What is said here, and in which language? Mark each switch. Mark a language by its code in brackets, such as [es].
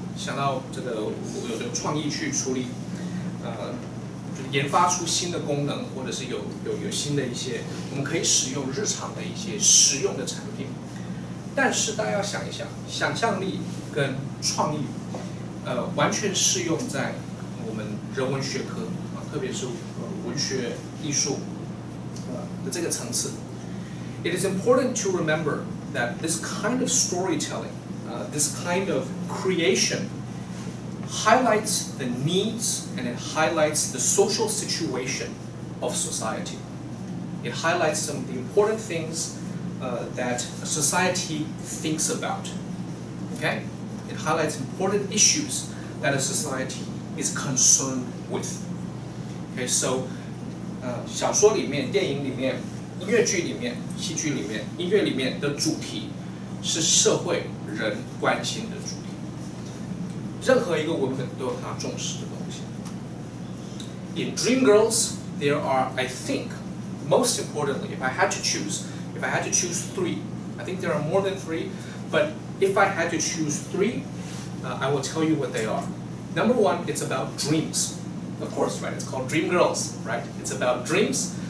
[zh] 想到这个有创意去处理，就是研发出新的功能，或者是有新的一些我们可以使用日常的一些实用的产品。但是大家要想一想，想象力跟创意，完全适用在我们人文学科特别是文学艺术的这个层次。 [en] It is important to remember that this kind of storytelling, this kind of creation, highlights the needs and it highlights the social situation of society. It highlights some of the important things that society thinks about. Okay? It highlights important issues that a society is concerned with. [zh] Okay, so 小说里面、电影里面、音乐剧里面、戏剧里面、音乐里面的主题是社会人关心的主题。任何一个文本都有它重视的东西。 [en] In Dreamgirls, there are, I think, most importantly, if I had to choose 3, I think there are more than 3, but if I had to choose 3, I will tell you what they are. Number 1, it's about dreams. Of course, right? It's called Dreamgirls, right? It's about dreams.